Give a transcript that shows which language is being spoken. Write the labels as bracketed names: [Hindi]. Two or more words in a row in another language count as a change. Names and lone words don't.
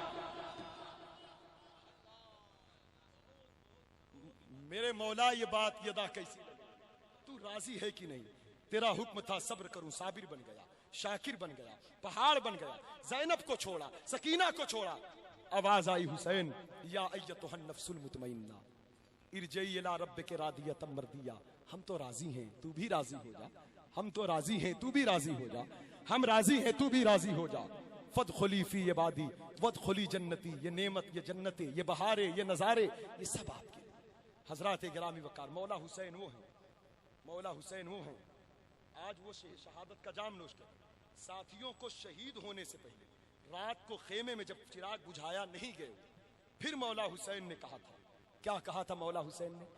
[Hindi] मेरे मौला, ये बात यदा कैसी लगी? तू राजी है कि नहीं? तेरा हुक्म था सब्र करूं, साबिर बन गया, शाकिर बन गया, पहाड़ बन गया, ज़ैनब को छोड़ा, सकीना को छोड़ा। आवाज आई, [Arabic] हुसैन يا أيتها النفس المطمئنة ارجعي إلى ربك راضية مرضية. [Hindi] हम तो राजी हैं, तू भी राजी हो जा, हम तो राजी हैं, तू भी राजी हो जा, हम राजी हैं, तू भी राजी हो जा। [Arabic] فادخلي في عبادي وادخلي جنتي, [Hindi] ये नेमत, ये जन्नते, ये बहारे, ये नजारे, ये सब आपके। हजरत गिरामी वकार, मौला हुसैन वो हैं, मौला हुसैन वो हैं। आज वो शहादत का जाम नोश कर, साथियों को शहीद होने से पहले रात को खेमे में जब चिराग बुझाया नहीं गए, फिर मौला हुसैन ने कहा था, क्या कहा था मौला हुसैन ने?